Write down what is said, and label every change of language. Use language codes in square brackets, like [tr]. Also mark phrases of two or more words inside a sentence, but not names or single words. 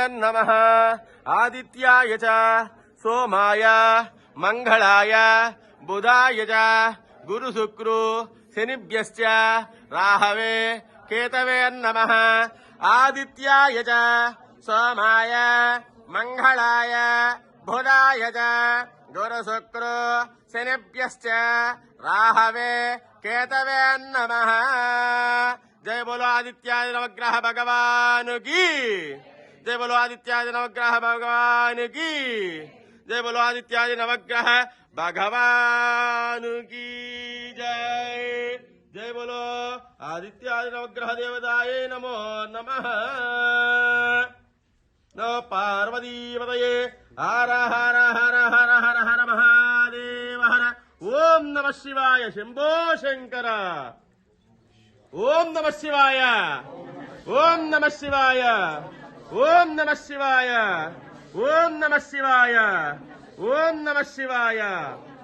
[sa] नमः आदित्याय च सोमाय मंगलाय बुधाय च गुरुशुक्रु शनिभ्यश्च राहवे केतवे नमः आदित्याय च सोमाय मंगलाय बुधाय च गुरुशुक्रु शनिभ्यश्च राहवे केतवे नमः। [hi] जय बोलो आदित्यादि नवग्रह भगवान की जय बोलो आदित्यादि नवग्रह भगवान की जय बोलो आदित्यादि नवग्रह भगवान की जय जय बोलो आदित्यादि नवग्रह [sa] देवताय नमो नमः नमो पार्वतीपतये हर हर हर हर हर हर महादेव हर ओम नमः शिवाय शंभो शंकर ओम नमः शिवाय ओम नमः शिवाय ओम नमः शिवाय ओम नमः शिवाय ओम नमः शिवाय